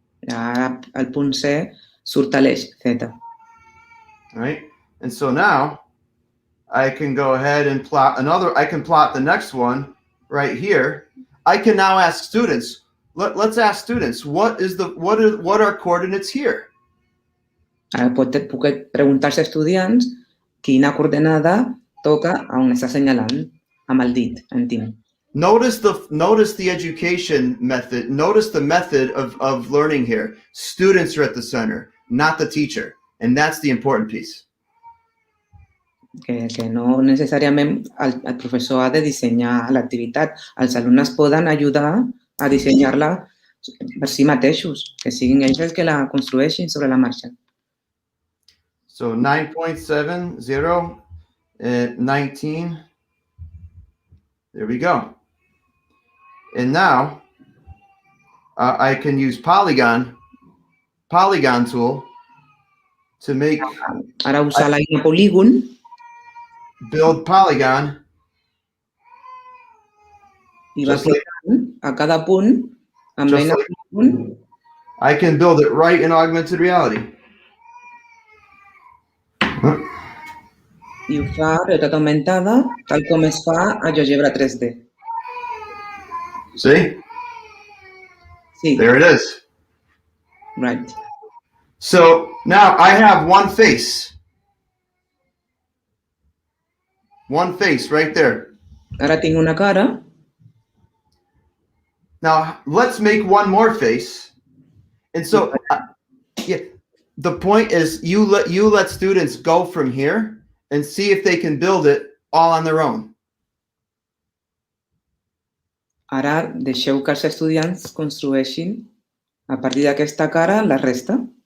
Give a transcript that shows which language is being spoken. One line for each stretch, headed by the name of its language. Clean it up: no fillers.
Catalan: Ara el punt C surt a l'eix Z.
English: Right? And so now I can go ahead and plot I can plot the next one right here. I can now ask students, let's ask students, what are coordinates here?
Catalan: Ara puc preguntar als estudiants quina coordenada toca on està assenyalant amb el dit en Tim.
English: Notice the education method. Notice the method of learning here. Students are at the center, not the teacher. And that's the important piece.
Catalan: Que no necessàriament el professor ha de dissenyar l'activitat. Els alumnes poden ajudar a dissenyar-la per si mateixos, que siguin ells els que la construeixin sobre la marxa.
English: So 9.70 and 19. There we go. And now I can use polygon tool to make.
Catalan: Ara usar l'eina polígon.
English: Build polygon.
Catalan: I va clicant a cada punt amb l'eina polígon.
English: I can build it right in augmented reality.
Catalan: I ho fa realitat augmentada, tal com es fa a GeoGebra 3D.
English: See?
Catalan: Sí.
English: There it is. Right. So now I have one face. One face right there.
Catalan: Ara tinc una cara.
English: Now let's make one more face. And so yeah, the point is you let students go from here and see if they can build it all on their own.
Catalan: Ara deixeu que els estudiants construeixin a partir d'aquesta cara la resta.